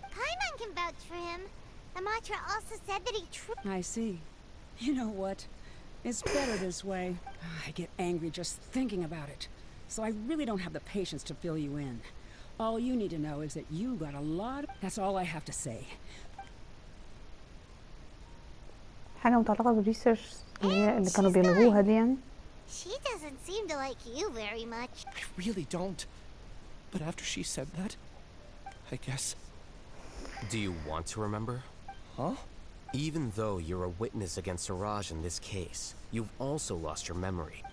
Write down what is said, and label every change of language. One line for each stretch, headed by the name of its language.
English: Paimon can vouch for him. The mantra also said that he I see. You know what? It's better this way. I get angry just thinking about it. So I really don't have the patience to fill you in. All you need to know is that you got a lot of... That's all I have to say.
Arabic: حاجة متعلقة بالريسيرش اللي كانوا بيلغوها دي يعني.
English: She doesn't seem to like you very much. I really don't. But after she said that, I guess... Do you want to remember? Huh? Even though you're a witness against Siraj in this case, you've also lost your memory.